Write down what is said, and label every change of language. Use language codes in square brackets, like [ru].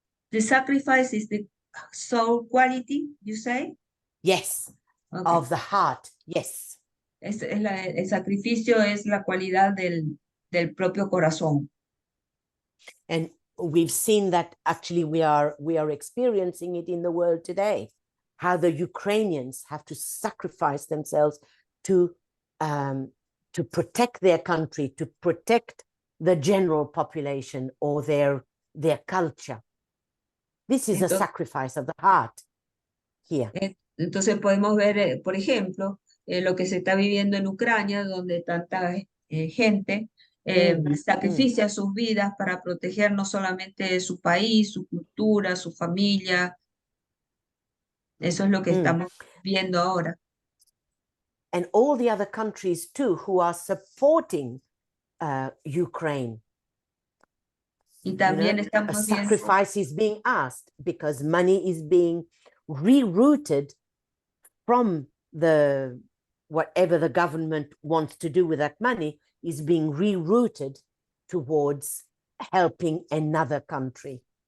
[en] The sacrifice is the soul quality, you say? Yes, Okay. of the heart, yes. [es] El sacrificio es la cualidad del propio corazón. [en] And we've seen that actually we are experiencing it in the world today, how the Ukrainians have to sacrifice themselves to protect their country, to protect the general population or their culture. This is a sacrifice of the heart here. [es] Entonces podemos ver, por ejemplo, lo que se está viviendo en Ucrania, donde tanta gente sacrifica sus vidas para proteger no solamente su país, su cultura, su familia. Eso es lo que estamos viendo ahora. [en] And all the other countries too who are supporting Ukraine. [es] Y también a estamos viendo [en] sacrifice is being asked because money is being rerouted from whatever the government wants to do with that money is being rerouted towards helping another country.